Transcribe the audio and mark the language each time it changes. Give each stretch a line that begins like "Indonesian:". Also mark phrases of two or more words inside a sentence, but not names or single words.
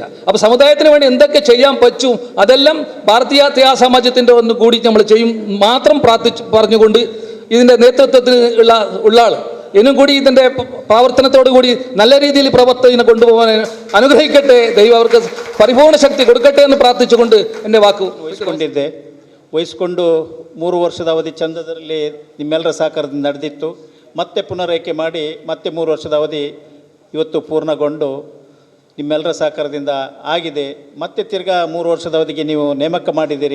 Malayalam: അപ്പോൾ സമുദായത്തിന് വേണ്ടി എന്തൊക്കെ ചെയ്യാൻ പറ്റും അതെല്ലാം ഭാരതീയ സമാജത്തിൻ്റെ ഒന്ന് കൂടി നമ്മൾ ചെയ്യും മാത്രം പറഞ്ഞുകൊണ്ട് ഇതിൻ്റെ നേതൃത്വത്തിന് ഉള്ള ആൾ ഇന്നും കൂടി ഇതിൻ്റെ പ്രവർത്തനത്തോടു കൂടി നല്ല രീതിയിൽ പ്രവർത്തനം കൊണ്ടുപോകാൻ അനുഗ്രഹിക്കട്ടെ, ദൈവം അവർക്ക് പരിപൂർണ ശക്തി കൊടുക്കട്ടെ എന്ന് പ്രാർത്ഥിച്ചുകൊണ്ട് എൻ്റെ വാക്ക്
Kannada: ವಹಿಸಿಕೊಂಡು 3 ವರ್ಷದ ಅವಧಿ ಚಂದದಲ್ಲಿ ನಿಮ್ಮೆಲ್ಲರ ಸಹಕಾರದಿಂದ ನಡೆದಿತ್ತು. ಮತ್ತೆ ಪುನರಾಯ್ಕೆ ಮಾಡಿ ಮತ್ತೆ 3 ವರ್ಷದ ಅವಧಿ ಇವತ್ತು ಪೂರ್ಣಗೊಂಡು ನಿಮ್ಮೆಲ್ಲರ ಸಹಕಾರದಿಂದ ಆಗಿದೆ. ಮತ್ತೆ ತಿರ್ಗಾ 3 ವರ್ಷದ ಅವಧಿಗೆ ನೀವು ನೇಮಕ ಮಾಡಿದ್ದೀರಿ.